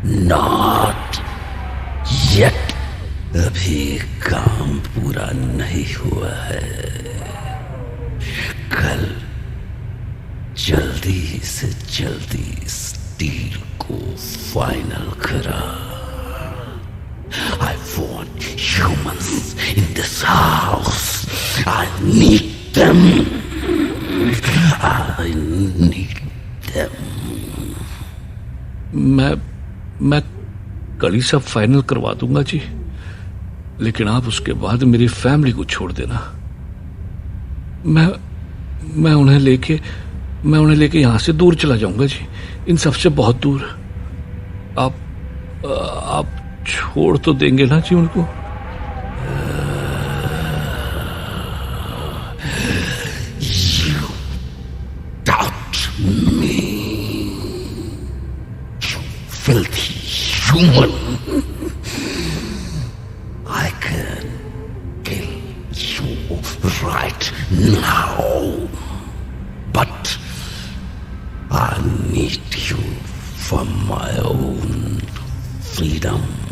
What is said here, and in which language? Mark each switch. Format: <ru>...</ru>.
<en>Not yet.</en> <hi>अभी काम पूरा नहीं हुआ है। कल जल्दी से जल्दी इस डील को फाइनल करा।</hi> <en>I want humans in this house. I need them. I need them.</en> <hi>मैं कल ही सब फाइनल करवा दूंगा जी, लेकिन आप उसके बाद मेरी फैमिली को छोड़ देना। मैं उन्हें लेके यहां से दूर चला जाऊंगा जी, इन सबसे बहुत दूर। आप छोड़ तो देंगे ना जी उनको?</hi> <en>You doubt me, you filthy human. I can kill you right now, but I need you for my own freedom.</en>